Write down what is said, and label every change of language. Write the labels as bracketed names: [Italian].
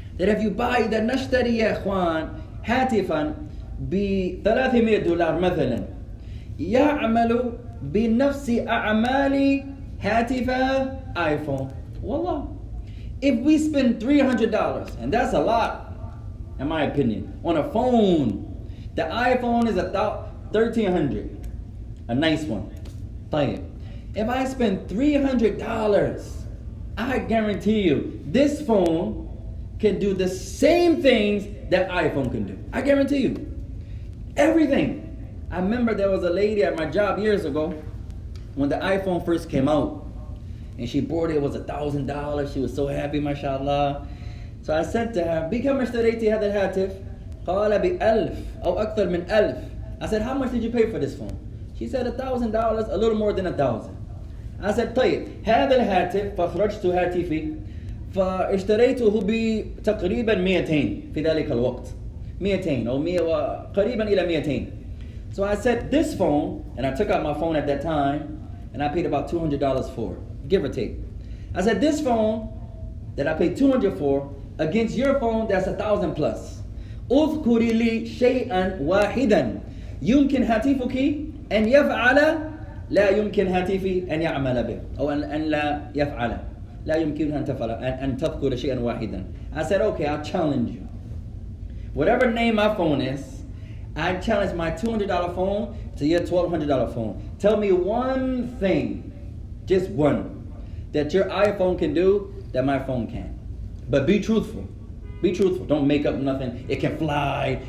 [English] That if you buy the [Arabic] نشتري يا إخوان هاتفا $300 مثلا يعمل بنفس أعمال هاتف iPhone. Wallah. [English] If we spend $300, and that's a lot, in my opinion, on a phone, the iPhone is $1,300, a nice one. If I spend $300, I guarantee you, this phone can do the same things that iPhone can do. I guarantee you, everything. I remember there was a lady at my job years ago when the iPhone first came out. And she bought it, it was $1,000. She was so happy, mashallah. So I said to her, [Arabic] بكم اشتريتي هذا الهاتف؟ قال ب1000 أو أكثر من 1000. [English] I said, how much did you pay for this phone? She said $1,000, a little more than 1,000. I said, [Arabic] طيب هذا الهاتف فخرجت هاتفي فاشتريته بتقريبا 200 في ذلك الوقت. 200 أو 100 قريبا إلى 200. [English] So I said, this phone, and I took out my phone at that time, and I paid about $200 for it. Give or take. I said, this phone that I paid $200 for against your phone that's 1,000 plus. [Arabic] اذكري لي شيئا واحدا يمكن هاتفك أن يفعل لا يمكن هاتفي أن يعمل به أو أن لا يفعل لا يمكن أن تفعل أن تذكر شيئا واحدا. [English] I said, okay, I'll challenge you. Whatever name my phone is, I challenge my $200 phone to your $1,200 phone. Tell me one thing, just one, that your iPhone can do that my phone can't. But be truthful. Be truthful. Don't make up nothing. It can fly.